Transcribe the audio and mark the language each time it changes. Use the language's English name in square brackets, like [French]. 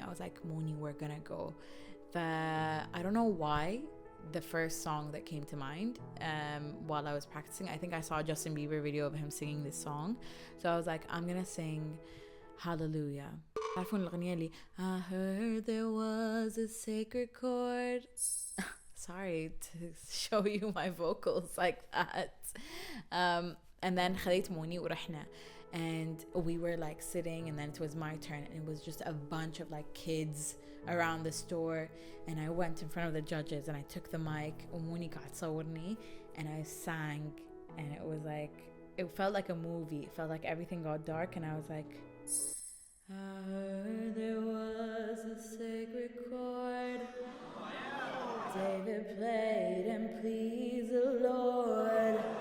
[English] I was like, Mooney, we're gonna go. I don't know why the first song that came to mind while I was practicing, I think I saw a Justin Bieber video of him singing this song. So I was like, I'm gonna sing Hallelujah. [Arabic] عارفون الأغنية اللي [English] I heard there was a sacred chord. Sorry to show you my vocals like that. [Arabic] And then خليت موني ورحنا. [English] And we were like sitting, and then it was my turn, and it was just a bunch of like kids around the store. And I went in front of the judges and I took the mic [Arabic] وموني قاعد تصورني, [English] and I sang, and it was like, it felt like a movie. It felt like everything got dark, and I was like, I heard there was a sacred chord David played and pleased the Lord.